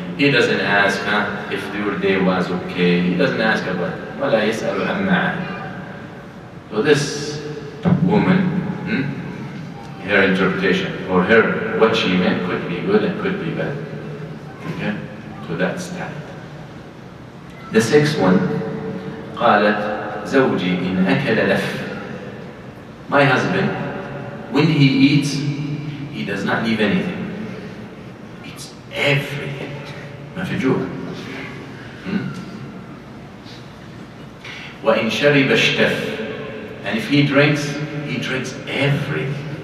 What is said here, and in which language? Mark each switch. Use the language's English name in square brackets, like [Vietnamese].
[English] He doesn't ask if your day was okay. He doesn't ask about it. [Arabic] وَلَا يَسْأَلُ عَمَّا. [English] So this woman, her interpretation, or her, what she meant could be good and could be bad. Okay? So that's that. The sixth one, [Arabic] قالت زوجي إن أكل لف. [English] My husband, when he eats, he does not leave anything. He eats everything. [Arabic] ما في جوع. وإن شرب اشتف. [English] And if he drinks everything.